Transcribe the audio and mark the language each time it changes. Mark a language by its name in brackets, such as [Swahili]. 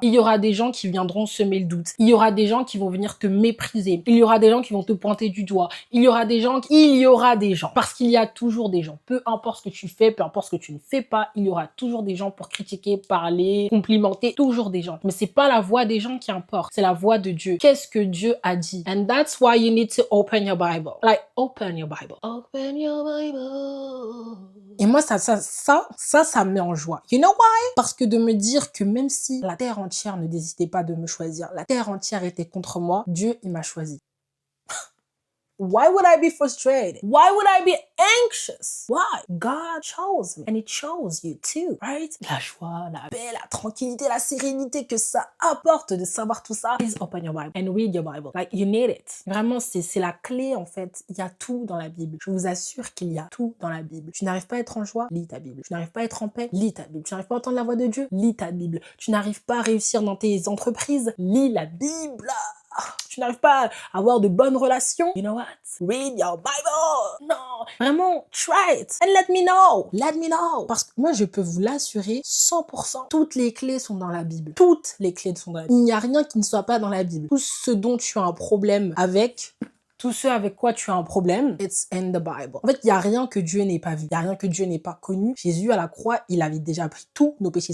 [French] Il y aura des gens qui viendront semer le doute. Il y aura des gens qui vont venir te mépriser. Il y aura des gens qui vont te pointer du doigt. Il y aura des gens. Parce qu'il y a toujours des gens. Peu importe ce que tu fais, peu importe ce que tu ne fais pas, il y aura toujours des gens pour critiquer, parler, complimenter. Toujours des gens. Mais c'est pas la voix des gens qui importe. C'est la voix de Dieu. Qu'est-ce que Dieu a dit? [English] And that's why you need to open your Bible. Like, open your Bible. Open your Bible. [French] Et moi, ça me met en joie. [English] You know why? [French] Parce que de me dire que même si la terre entière ne décidait pas de me choisir, la terre entière était contre moi, Dieu, il m'a choisi. [English] Why would I be frustrated? Why would I be anxious? Why? God chose me. And he chose you too, right? [French] La joie, la paix, la tranquillité, la sérénité que ça apporte de savoir tout ça. [English] Please open your Bible and read your Bible. Like, you need it. [French] Vraiment, c'est la clé, en fait. Il y a tout dans la Bible. Je vous assure qu'il y a tout dans la Bible. Tu n'arrives pas à être en joie? Lis ta Bible. Tu n'arrives pas à être en paix? Lis ta Bible. Tu n'arrives pas à entendre la voix de Dieu? Lis ta Bible. Tu n'arrives pas à réussir dans tes entreprises? Lis la Bible. Tu n'arrives pas à avoir de bonnes relations? [English] You know what? Read your Bible! [French] Non! Vraiment, [English] try it! And let me know! Let me know! [French] Parce que moi, je peux vous l'assurer, 100%, toutes les clés sont dans la Bible. Toutes les clés sont dans la Bible. Il n'y a rien qui ne soit pas dans la Bible. Tout ce dont tu as un problème avec... Tout ce avec quoi tu as un problème, [English] it's in the Bible. [French] En fait, il n'y a rien que Dieu n'ait pas vu. Il n'y a rien que Dieu n'ait pas connu. Jésus, à la croix, il avait déjà pris tous nos péchés.